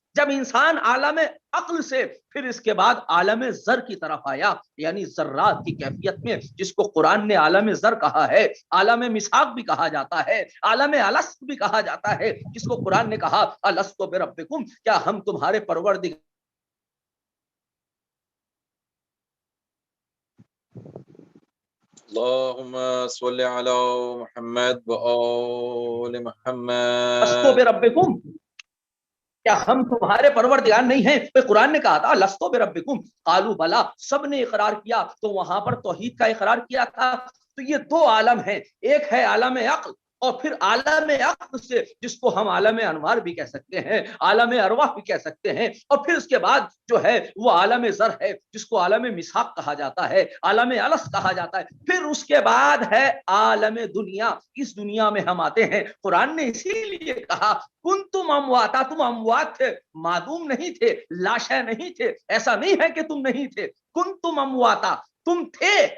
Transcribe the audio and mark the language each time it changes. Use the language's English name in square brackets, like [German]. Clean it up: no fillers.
[Urdu] جب انسان عالم عقل سے پھر اس کے بعد عالم زر کی طرف آیا، یعنی ذرات کی کیفیت میں، جس کو قرآن نے عالم زر کہا ہے، عالم مساق بھی کہا جاتا ہے، عالم الست بھی کہا جاتا ہے، جس کو قرآن نے کہا الست بربکم، کیا ہم تمہارے پروردگار [Arabic] اللهم صل على محمد وآل محمد [Urdu] الست بربکم، کیا ہم تمہارے پروردگار نہیں ہیں؟ تو قرآن نے کہا تھا لستو بربکم، قالوا بلا، سب نے اقرار کیا، تو وہاں پر توحید کا اقرار کیا تھا۔ تو یہ دو عالم ہیں، ایک ہے عالم عقل، اور پھر عالم عقل سے جس کو ہم عالم انوار بھی کہہ سکتے ہیں، عالم ارواح بھی کہہ سکتے ہیں، اور پھر اس کے بعد جو ہے وہ عالم زر ہے جس کو عالم مساق کہا جاتا ہے، عالم الست کہا جاتا ہے، پھر اس کے بعد ہے عالم دنیا۔ اس دنیا میں ہم آتے ہیں، قرآن نے اسی لیے کہا کنتم امواتا، تم اموات تھے، معدوم نہیں تھے، لاشیں نہیں تھے، ایسا نہیں ہے کہ تم نہیں تھے، کنتم امواتا، تم تھے